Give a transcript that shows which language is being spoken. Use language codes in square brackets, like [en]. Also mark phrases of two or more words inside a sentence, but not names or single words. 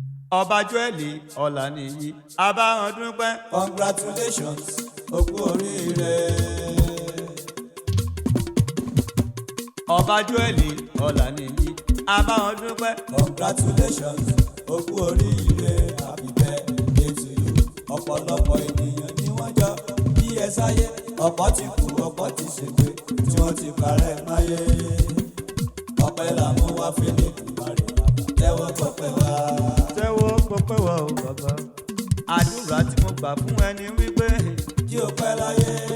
[yo] Ọba Joel Ọláníyì, a bá wọn dúpẹ́. Congratulations, o kú oríire. Ọba Joel Ọláníyì, a bá wọn dúpẹ́. Congratulations, o kú oríire. [en] Happy birthday to you. [yo] Ọ̀pọ̀lọpọ̀ ènìyàn ni wọ́n jọ bí ẹ sáyé. Ọ̀pọ̀ ti kú, ọ̀pọ̀ ti ṣègbé, tí wọ́n ti parẹ́ máyé. Ọpẹ́ la mú wá fẹ́lẹ́ Èdùmàrè bàbá. Tẹ́wọ́ gbọ́pẹ́ wá. Tẹ́wọ́ gbọ́pẹ́ wá o bàbá. Àdúrà tí mo gbà fún ẹni wípé Kí o pẹ́ láyé.